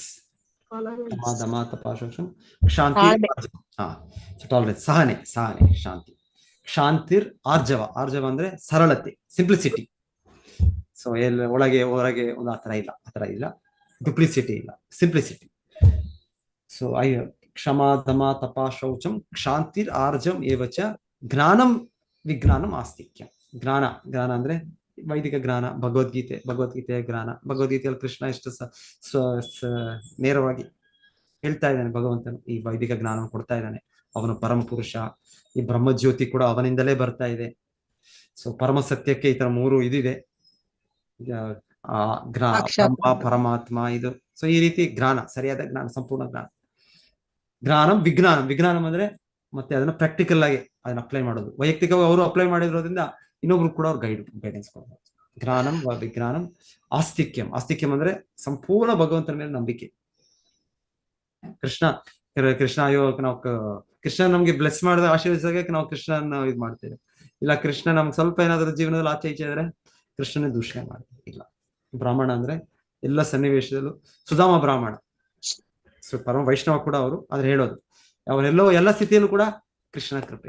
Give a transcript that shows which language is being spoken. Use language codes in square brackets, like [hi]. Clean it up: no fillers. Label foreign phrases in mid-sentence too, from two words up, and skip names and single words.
[sa] ದಮ ತಪ ಶೌಚಂ ಶಾಂತಿ, [kn] ಟಾಲರೆನ್ಸ್, ಸಹನೆ, ಶಾಂತಿ. [sa] ಶಾಂತಿರ್ ಆರ್ಜವ [kn] ಅಂದ್ರೆ ಸರಳತೆ, ಸಿಂಪ್ಲಿಸಿಟಿ. ಸೊ ಒಳಗೆ ಹೊರಗೆ ಒಂದು ಆತರ ಇಲ್ಲ, ಡುಪ್ಲಿಸಿಟಿ ಇಲ್ಲ, ಸಿಂಪ್ಲಿಸಿಟಿ. [sa] ಸೊ ಕ್ಷಮ ದಮ ತಪ ಶೌಚಂ ಶಾಂತಿರ್ ಆರ್ಜಂ ಏವಚ ಜ್ಞಾನಂ ವಿಜ್ಞಾನಂ ಆಸ್ತಿಕ್ಯಂ. [kn] ಜ್ಞಾನ ಅಂದ್ರೆ ವೈದಿಕ ಜ್ಞಾನ, ಭಗವದ್ಗೀತೆಯ ಜ್ಞಾನ. ಭಗವದ್ಗೀತೆಯಲ್ಲಿ ಕೃಷ್ಣ ಎಷ್ಟು ನೇರವಾಗಿ ಹೇಳ್ತಾ ಇದ್ದಾನೆ, ಭಗವಂತನು ಈ ವೈದಿಕ ಜ್ಞಾನವನ್ನು ಕೊಡ್ತಾ ಇದ್ದಾನೆ. ಅವನು ಪರಮ ಪುರುಷ, ಈ ಬ್ರಹ್ಮಜ್ಯೋತಿ ಕೂಡ ಅವನಿಂದಲೇ ಬರ್ತಾ ಇದೆ. ಸೊ ಪರಮ ಸತ್ಯಕ್ಕೆ ಈ ತರ 3 ಇದಿದೆ, ಬ್ರಹ್ಮ, ಪರಮಾತ್ಮ, ಇದು. ಸೊ ಈ ರೀತಿ ಜ್ಞಾನ, ಸರಿಯಾದ ಜ್ಞಾನ, ಸಂಪೂರ್ಣ ಜ್ಞಾನ. [sa] ಜ್ಞಾನಂ ವಿಜ್ಞಾನಂ [kn] ಅಂದ್ರೆ ಮತ್ತೆ ಅದನ್ನ ಪ್ರಾಕ್ಟಿಕಲ್ ಆಗಿ ಅದನ್ನ ಅಪ್ಲೈ ಮಾಡೋದು. ವೈಯಕ್ತಿಕವಾಗಿ ಅವರು ಅಪ್ಲೈ ಮಾಡಿರೋದ್ರಿಂದ ಇನ್ನೊಬ್ರು ಕೂಡ ಅವ್ರು ಗೈಡೆನ್ಸ್ ಕೊಡ್ಬೋದು. [sa] ಜ್ಞಾನಂ ವಿಜ್ಞಾನಂ ಆಸ್ತಿಕ್ಯಂ [kn] ಅಂದ್ರೆ ಸಂಪೂರ್ಣ ಭಗವಂತನ ಮೇಲೆ ನಂಬಿಕೆ. ಕೃಷ್ಣ ಅಯ್ಯೋ, ನಾವು ಕೃಷ್ಣ ನಮ್ಗೆ ಬ್ಲೆಸ್ ಮಾಡಿದ ಆಶೀರ್ವದಿಸಾಗ ನಾವು ಕೃಷ್ಣನ ಇದು ಮಾಡ್ತೇವೆ. ಇಲ್ಲ ಕೃಷ್ಣ ನಮ್ಗೆ ಸ್ವಲ್ಪ ಏನಾದ್ರೂ ಜೀವನದಲ್ಲಿ ಆಚೆ ಈಚೆ ಇದ್ರೆ ಕೃಷ್ಣನೇ ದೂಷಣೆ ಮಾಡ್ತೇವೆ. ಇಲ್ಲ, ಬ್ರಾಹ್ಮಣ ಅಂದ್ರೆ ಎಲ್ಲ ಸನ್ನಿವೇಶದಲ್ಲೂ ಸುಧಾಮ ಬ್ರಾಹ್ಮಣ, ಪರಮ ವೈಷ್ಣವ ಕೂಡ ಅವರು ಆದ್ರೆ ಹೇಳೋದು ಅವರೆಲ್ಲೋ ಎಲ್ಲ ಸ್ಥಿತಿಯಲ್ಲೂ ಕೂಡ ಕೃಷ್ಣನ ಕೃಪೆ.